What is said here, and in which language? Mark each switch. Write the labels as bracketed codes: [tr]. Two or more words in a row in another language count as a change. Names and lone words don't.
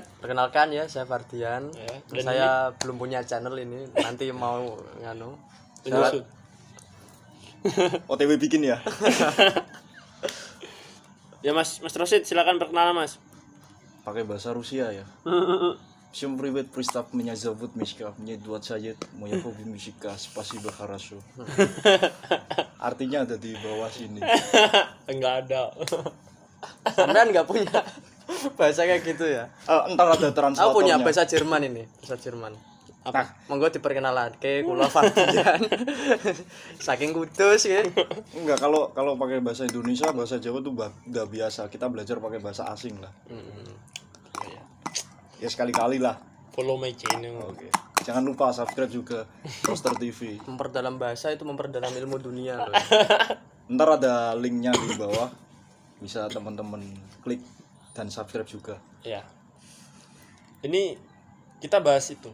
[id] Perkenalkan ya, saya Fardian. Ya, dan Saya belum punya channel ini, nanti mau Tunjuk. OTW bikin ya? Ya Mas Rosid, silakan perkenalan Mas. Pakai bahasa Rusia ya. [ru] Всем привет, представь, меня зовут Мишка, мне 20 лет, моя hobi музыка, спасибо, хорошо. [id] Artinya ada di bawah sini. Enggak ada. Sampean nggak punya bahasa kayak gitu ya? Entar ada translatornya. Aku punya bahasa Jerman ini, bahasa Jerman. Apa? [jv] Monggo diperkenalan ke kula Fardian. Saking kudus ya. [id] Enggak, kalau pakai bahasa Indonesia, bahasa Jawa tuh udah biasa. Kita belajar pakai bahasa asing lah. Ya sekali-kali lah. [en] Follow my channel. [id] Oke. Jangan lupa subscribe juga Roster TV. Memperdalam bahasa itu memperdalam ilmu dunia loh. Ntar ada linknya di bawah, bisa teman-teman klik dan subscribe juga. Ya. Ini kita bahas itu.